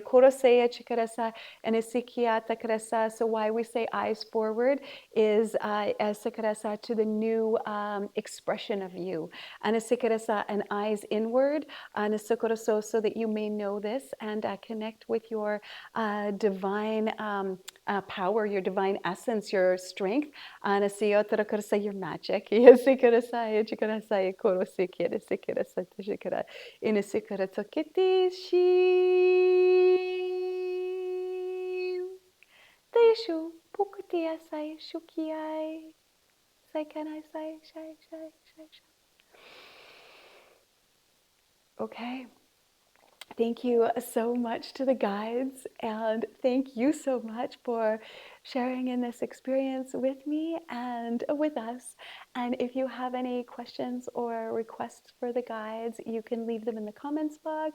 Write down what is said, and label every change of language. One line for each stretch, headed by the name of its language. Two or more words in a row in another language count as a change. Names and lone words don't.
English: So why we say eyes forward is to the new expression of you. And eyes inward, so that you may know this and connect with your divine power, your divine essence, your strength, your magic. Deshu pukutia sai shukiai sai kanai sai shai shai shai shai. Okay. Thank you so much to the guides, and thank you so much for sharing in this experience with me and with us. And if you have any questions or requests for the guides, you can leave them in the comments box.